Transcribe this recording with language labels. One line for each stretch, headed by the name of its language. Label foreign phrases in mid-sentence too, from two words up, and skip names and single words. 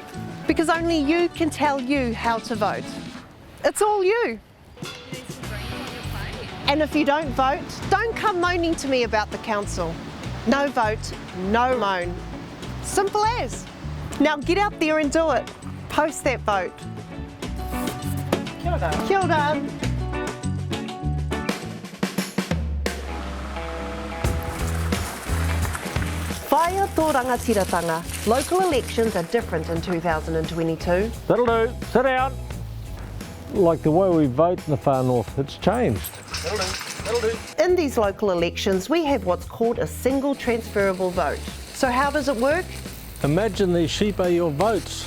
English: Because only you can tell you how to vote. It's all you. And if you don't vote, don't come moaning to me about the council. No vote, no moan. Simple as. Now get out there and do it. Post that vote.
Māori: Kia ora. Kia ora. Whaia tō rangatiratanga.
English: Local elections are different in 2022. That'll do. Sit down. Like the way we vote in the far north, it's changed. That'll do. That'll do. In these local elections, we have what's called a single transferable vote. So how does it work? Imagine these sheep are your votes.